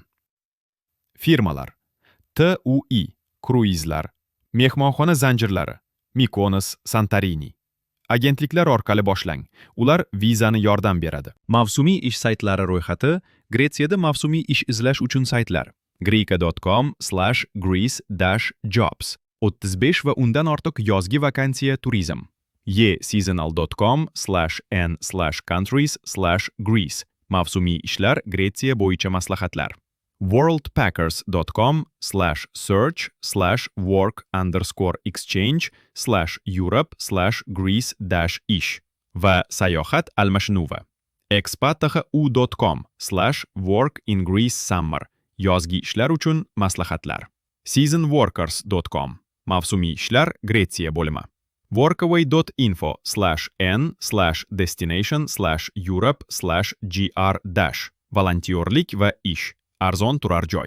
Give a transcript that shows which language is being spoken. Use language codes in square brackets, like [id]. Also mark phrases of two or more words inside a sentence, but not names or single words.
[uz] Firmalar: TUI, kruizlar, mehmonxona zanjirlari, Mykonos, Santorini. Agentliklar orqali boshlang. Ular vizani yordam beradi. Mavsumiy ish saytlari ro'yxati. Gretsiyada mavsumiy ish izlash uchun saytlar. greeka.com/greece-jobs. 35 va undan ortiq yozgi vakansiya turizm. seasonal.com/n/countries/greece. Mavsumiy ishlar Gretsiya bo'yicha maslahatlar. worldpackers.com/search/work_exchange/europe/greece-ish va sayohat almashinuvi. expat.u.com/work-in-Greece-summer. Yozgi ishlar uchun maslahatlar. seasonworkers.com. Mavsumiy ishlar Gretsiya bo'limi. workaway.info/n/destination/europe/gr- volontyorlik va ish. Arzon turar joy.